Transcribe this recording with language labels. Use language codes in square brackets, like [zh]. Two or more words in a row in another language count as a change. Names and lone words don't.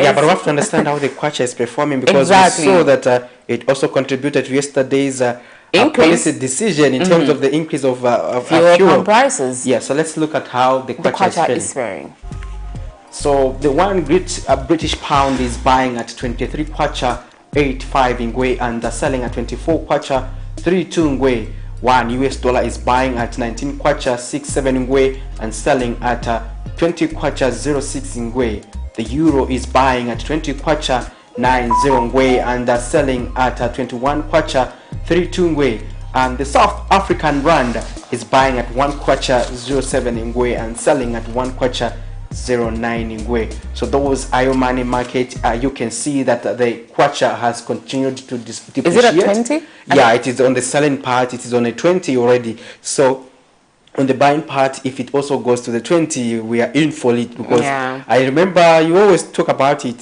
[en] Yeah, but we have to understand how the kwacha is performing, because we saw that it also contributed to yesterday's policy decision in terms of the increase of fuel prices. Yeah, so let's look at how the kwacha is faring. So the one British pound is buying at 23 kwacha 85 ngwe and selling at 24 kwacha 32 ngwe. $1 is buying at 19 kwacha 67 ngwe and selling at 20 kwacha 06 ngwe. The euro is buying at 20 kwacha 90 ngwe and selling at 21 kwacha 32 ngwe. And the South African rand is buying at 1 kwacha 07 ngwe and selling at 1 kwacha 09 ngwe. So those are your money market. You can see that the kwacha has continued to depreciate. Is it at 20? Yeah, it is on the selling part. It is on a 20 already. So on the buying part, if it also goes to the 20, we are in for it, because I remember you always talk about it.